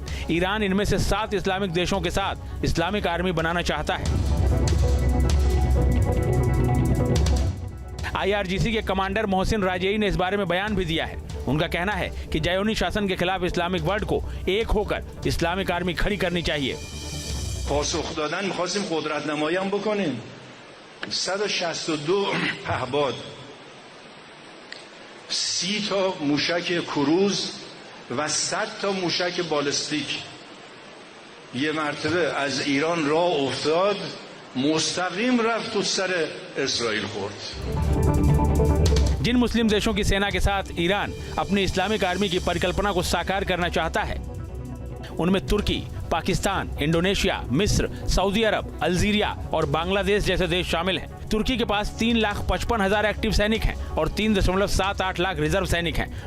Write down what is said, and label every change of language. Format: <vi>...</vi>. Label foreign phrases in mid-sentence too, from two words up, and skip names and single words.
<hi>ईरान इनमें से 7 इस्लामिक देशों के साथ</hi> <en>Islamic army</en> <hi>बनाना चाहता है। IRGC के कमांडर मोहसिन राजेई ने इस बारे में बयान भी दिया है। उनका कहना है कि ज़ायोनी शासन के खिलाफ</hi> <en>Islamic world</en> <hi>को एक होकर</hi> <en>Islamic army</en> <hi>खड़ी करनी चाहिए।</hi> <fa>پاسخ دادن می‌خواستیم قدرت نمایی هم بکنیم. 162 پهباد، 30 تا موشک کروز و 100 تا موشک بالستیک یه مرتبه از ایران راه افتاد، مستقیم رفت تو سر اسرائیل خورد.</fa> <hi>जिन मुस्लिम देशों की सेना के साथ ईरान अपनी</hi> <en>Islamic army</en> <hi>की परिकल्पना को साकार करना चाहता है, उनमें तुर्की, पाकिस्तान, इंडोनेशिया, मिस्र, सऊदी अरब, अल्जीरिया और बांग्लादेश जैसे देश शामिल हैं। तुर्की के पास 3,55,000 एक्टिव सैनिक हैं और 3.78 लाख रिजर्व सैनिक हैं।</hi>